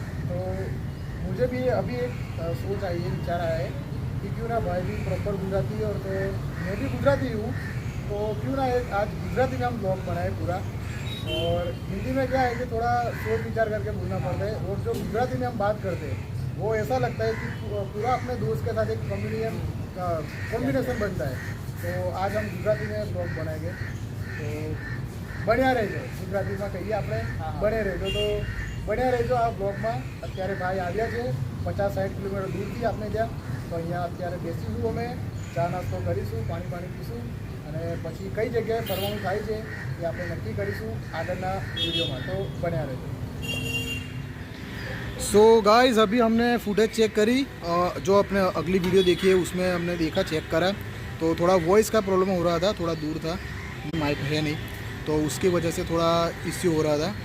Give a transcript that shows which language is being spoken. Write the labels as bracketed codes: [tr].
[hi] तो मुझे भी अभी एक सोच आई है, विचार आया है कि क्यों ना भाई भी प्रॉपर गुजराती और तो मैं भी गुजराती हूँ, तो क्यों ना एक आज गुजराती में हम ब्लॉग बनाए पूरा. और हिंदी में क्या है कि थोड़ा सोच विचार करके बोलना पड़ता है और जो गुजराती में हम बात करते हैं वो ऐसा लगता है कि पूरा अपने दोस्त के साथ एक कॉम्बिनेशन बनता है. तो आज हम गुजराती में ब्लॉग बनाएंगे. [gu] तो बढ़िया रहेજો ગુજરાતીમાં કહીએ આપણે, બને રહેજો. તો बढ़िया રહેજો આ બ્લોગમાં. અત્યારે ભાઈ આવ્યા છે 50-60 કિલોમીટર દૂરથી આપણે ત્યાં. તો અહીંયા અત્યારે બેસીશું, અમે ચા નાસ્તો કરીશું, પાણી પીશું અને પછી કઈ જગ્યાએ ફરવાનું થાય છે એ આપણે નક્કી કરીશું આગળના वीडियोમાં. तो बढ़िया રહેજો. [hi] सो गाइस अभी हमने फुटेज चेक करी, जो अपने अगली वीडियो देखी है उसमें हमने देखा, चेक करा. तो थोड़ा वॉइस का प्रॉब्लम हो रहा था, थोड़ा दूर था, माइक है नहीं, तो उसकी वजह से थोड़ा इश्यू हो रहा था.